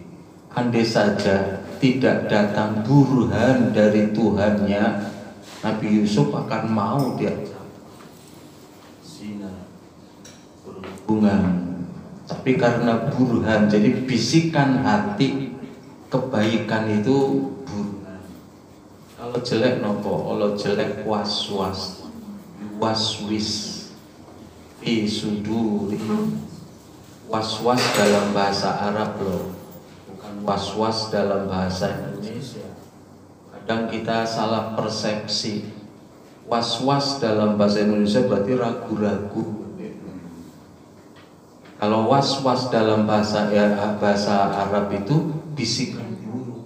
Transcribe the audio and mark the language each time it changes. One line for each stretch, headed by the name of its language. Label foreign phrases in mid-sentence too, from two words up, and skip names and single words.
Indonesian: Andai saja tidak datang burhan dari Tuhannya, Nabi Yusuf akan mau diajak zina, berhubungan. Tapi karena burhan, jadi bisikan hati, kebaikan itu burhan. Kalau jelek nopo, kalau jelek was-was,
Arabic: وسوس، في صدور.
Indonesian: Was-was dalam bahasa Arab loh, bukan was-was dalam bahasa Indonesia. Kadang kita salah persepsi. Was-was dalam bahasa Indonesia berarti ragu-ragu. Kalau was-was dalam bahasa Arab itu bisikan buruk.